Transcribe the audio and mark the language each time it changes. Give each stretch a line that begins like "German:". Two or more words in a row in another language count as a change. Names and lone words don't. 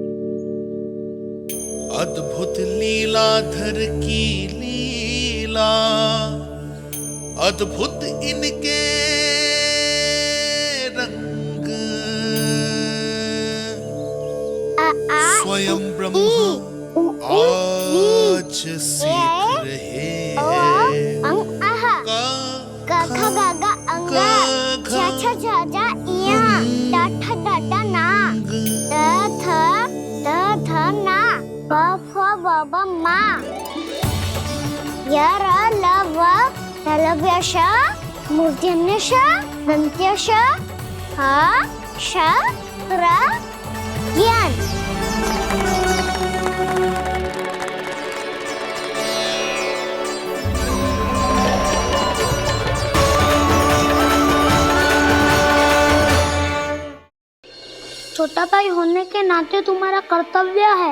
Hindi: अद्भुत लीलाधर की लीला, अद्भुत इनके रंग, स्वयं ब्रह्म आज सीख रहे हैं। गा गा गा अंगा, छा छा जा जा इया, डा ठा डा डा ना, दा धा ना, बा फा बा बा मा, या रा ला वा, तलव्यशा, मूर्धन्यशा, दन्त्यशा, हा शा रा ज्ञान। छोटा भाई होने के नाते तुम्हारा कर्तव्य है।